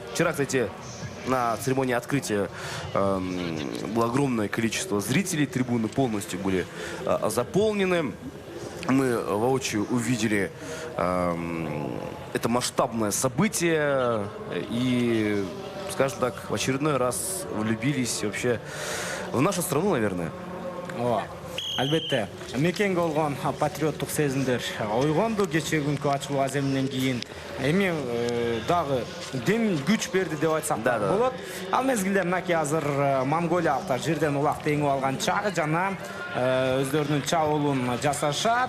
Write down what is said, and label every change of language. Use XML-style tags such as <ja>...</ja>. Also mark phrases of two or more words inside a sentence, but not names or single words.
<ru>Вчера, кстати, на церемонии открытия было огромное количество зрителей. Трибуны полностью были заполнены. Мы воочию увидели это масштабное событие и, скажем так, в очередной раз влюбились вообще в нашу страну, наверное.</ru> <ky>Албетте, мекенге болгон патриоттук сезимдер ойгонду кечээ күнкү ачылуу аземинен кийин. Эми дагы дем күч берди деп айтсак болот. Ал мезгилде мынакей азыр монголиялыктар жерден улак теңип алган чагы жана өздөрүнүн чабуулун жасашат.</ky>